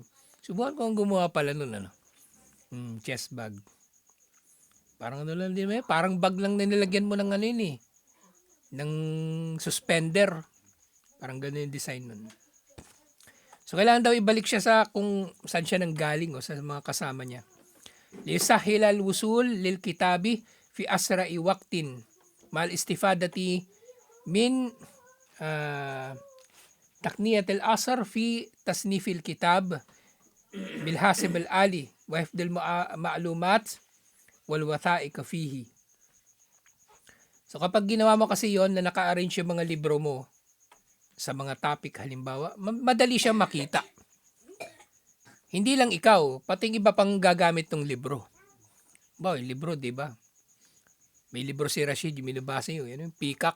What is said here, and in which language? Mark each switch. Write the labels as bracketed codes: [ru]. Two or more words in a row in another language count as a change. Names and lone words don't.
[tl] Subukan ko ang gumawa pala nun, [en] chest bag. [tl] Parang lang din may, parang bag lang na nilagyan mo ng ng suspender. Parang ganun yung design nun. So, kailangan daw ibalik siya sa kung saan siya nanggaling o sa mga kasama niya. [ar] لتسهيل الوصول للكتاب في أسرع وقت مع الاستفادة من تقنيات العصر في تصنيف الكتاب بالحاسب الآلي وحفظ المعلومات والوثائق فيه. [tl] So kapag ginawa mo kasi yon na naka-arrange yung mga libro mo sa mga topic halimbawa, madali siyang makita. Hindi lang ikaw, pati iba pang gagamit ng libro. Yung libro, di ba? May libro si Rashid, yung minabasa yun, yung Peacock.